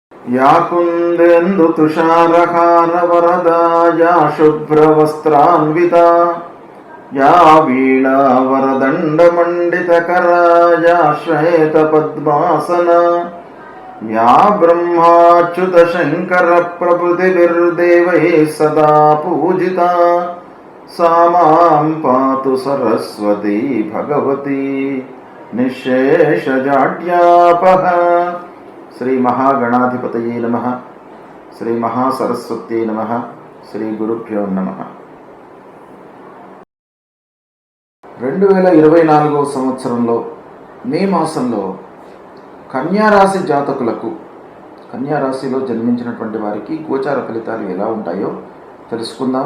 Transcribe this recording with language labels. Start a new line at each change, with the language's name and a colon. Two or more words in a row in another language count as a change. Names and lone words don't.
Sanskrit: या कुन्देन्दु तुषारहार वरदा या शुभ्रवस्त्रान्विता या वीणा वरदण्डमण्डितकरा या श्वेतपद्मासना या ब्रह्माच्युतशङ्करप्रभृतिभिर्देवैः सदा पूजिता सा मां पातु सरस्वती भगवती निःशेषजाड्यापः। శ్రీ మహాగణాధిపతయే నమః, శ్రీ మహాసరస్వత్యై నమః, శ్రీ గురుభ్యో నమః.
Telugu: 2024 సంవత్సరంలో మే మాసంలో కన్యారాశి జాతకులకు, కన్యారాశిలో జన్మించినటువంటి వారికి గోచార ఫలితాలు ఎలా ఉంటాయో తెలుసుకుందాం.